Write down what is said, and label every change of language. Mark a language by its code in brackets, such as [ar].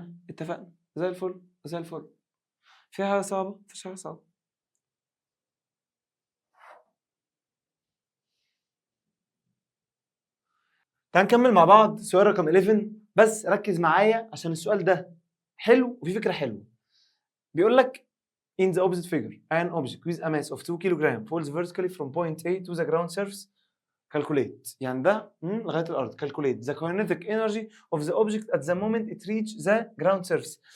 [ar] اتفقنا زي الفل زي الفل. في حاجه صعبه؟ مفيش حاجه صعبه. تعال نكمل مع بعض سؤال رقم 11. بس ركز معايا عشان السؤال ده حلو وفي فكره حلوه. بيقول لك [en] in the opposite figure an object with a mass of 2 kg falls vertically from point A to the ground surface. [ar] calculate يعني ده لغايه الارض. [en] calculate the kinetic energy of the object at the moment it reach the ground surface.